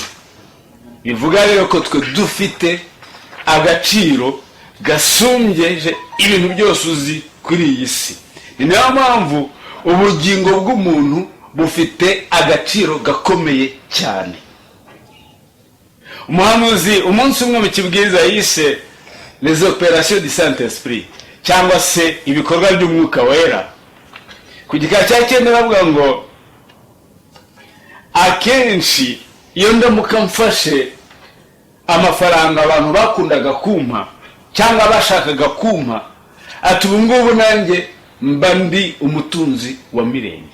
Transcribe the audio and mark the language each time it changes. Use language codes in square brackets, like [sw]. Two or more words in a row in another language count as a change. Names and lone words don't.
[rw] Bivuga rero ko twe dufite agaciro gasumbyeje ibintu byose uzi kuri iyi si. Ni nayo mpamvu ubugingo bw'umuntu bufite agaciro gakomeye cyane. Umuhanuzi umunsi umwe mu kibwiriza yise [fr] les opérations du Saint-Esprit, [rw] cyangwa se ibikorwa by'umwuka wera, ku gika cya 9 aravuga ngo akenshi iyo ndamuka mfashe amafaranga abantu bakundaga kumpa cyangwa bashakaga kumpa, ati ubu ngubu nanjye mba ndi umutunzi wa mirenge.